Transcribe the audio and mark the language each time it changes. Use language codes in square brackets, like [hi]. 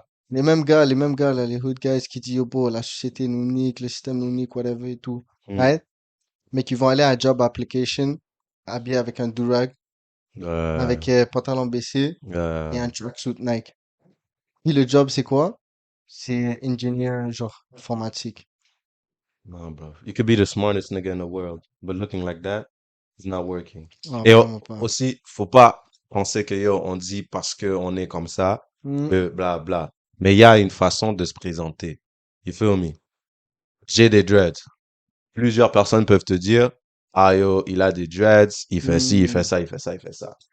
[fr] Les mêmes gars, là, les hood guys qui disent, yo, bro, la société nous nique, le système nous nique, whatever et tout. Mm. [en] Right? [fr] Mais qui vont aller à job application, habillés avec un durag, avec pantalon baissé et un tracksuit Nike. Puis le job, c'est quoi? C'est ingénieur, genre, informatique. [en] No, bro. You could be the smartest nigga in the world, but looking like that is not working. Ah, [fr] Et vraiment pas. aussi, faut pas penser que yo, on dit parce que on est comme ça, Mm. que bla bla. Mais il y a une façon de se présenter. [en] You feel me? [fr] J'ai des dreads. Plusieurs personnes peuvent te dire, ah yo, il a des dreads, il fait ci, il fait ça, il fait ça, il fait ça.